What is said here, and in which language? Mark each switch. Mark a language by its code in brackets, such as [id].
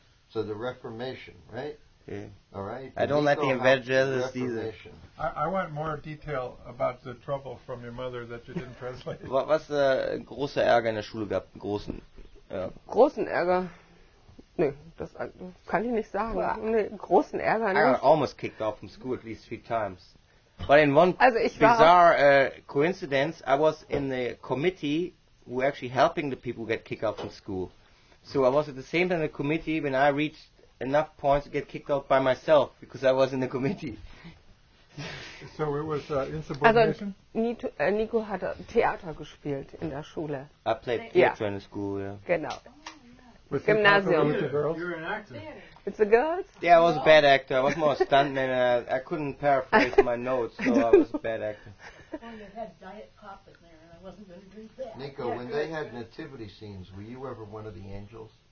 [en] So the Reformation, right? Yeah. All right. I don't like the evangelists either. I want more detail about the trouble from your mother that you didn't translate. [de] Was großer Ärger in der Schule gab? Großen Ärger? Nee, das kann ich nicht sagen. Nee, großen Ärger nicht. [en] I got almost kicked off from school at least 3 times. But in one [de] ich [en] bizarre coincidence, I was in the committee who were actually helping the people get kicked out from school. So I was at the same time in the committee when I reached enough points to get kicked out by myself because I was in the committee. So it was insubordination? [de] Also Nico hat Theater gespielt in der Schule. [en] I played theater in the school, yeah. [de] Genau. Gymnasium. [en] You're an actor. It's the girls? Yeah, I was a bad actor. I was more a stuntman. I couldn't paraphrase my notes, so I was a bad actor. Well, you had Diet Pop in there, and I wasn't going to drink that. Nico, when they had nativity scenes, were you ever one of the angels?